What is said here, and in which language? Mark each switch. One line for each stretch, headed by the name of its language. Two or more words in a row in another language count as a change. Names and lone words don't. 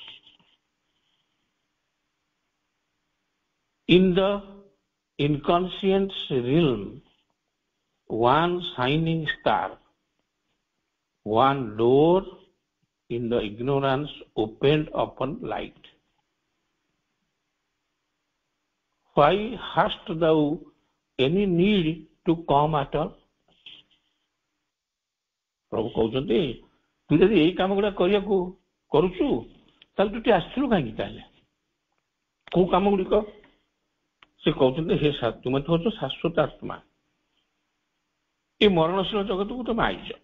English: In the inconscient realm, one shining star, one door in the ignorance opened upon light. Why hast thou any need to come at all?
Odia: ପ୍ରଭୁ କହୁଛନ୍ତି, ତୁ ଯଦି ଏଇ କାମ ଗୁଡା କରିବାକୁ କରୁଛୁ ତାହେଲେ ତୁ ଟିକେ ଆସିଥିଲୁ କାହିଁକି? ତାହେଲେ କୋଉ କାମ ଗୁଡିକ? ସେ କହୁଛନ୍ତି, ହେ ତୁମେ ତ ହଉଛ ଶାଶ୍ୱତ ଆତ୍ମା, ଏ ମରଣଶୀଳ ଜଗତକୁ ତମେ ଆଇଛ।